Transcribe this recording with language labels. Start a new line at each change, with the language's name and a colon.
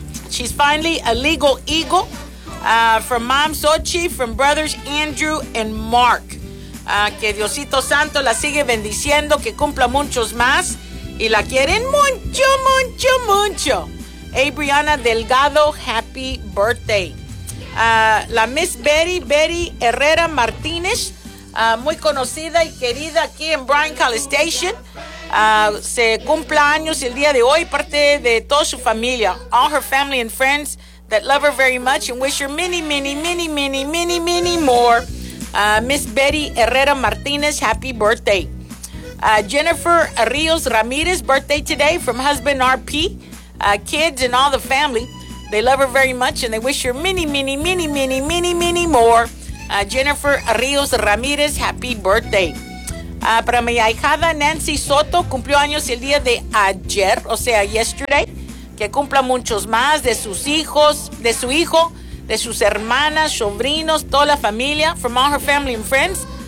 English: She's finally a legal eagle. From Mom Sochi, from brothers Andrew and Mark.
Spanish: Que Diosito Santo la sigue bendiciendo, que cumpla muchos más. Y la quieren mucho, mucho, mucho.
English: A Brianna Delgado, happy birthday.
Spanish: La Miss Betty Herrera Martínez. Muy conocida y querida aquí en Bryan College Station. Se cumple años el día de hoy, parte de toda su familia.
English: All her family and friends that love her very much and wish her many, many, many, many, many, many more. Miss Betty Herrera Martinez, happy birthday. Jennifer Rios Ramirez, birthday today from husband RP, kids and all the family. They love her very much, and they wish her many, many, many, many, many, many more. Jennifer Rios Ramirez, happy birthday.
Spanish: Para mi ahijada Nancy Soto, cumplió años el día de ayer, o sea,
English: yesterday.
Spanish: Que cumpla muchos más de sus hijos, de su hijo, de sus hermanas, sobrinos, toda la familia,
English: from all her family and friends.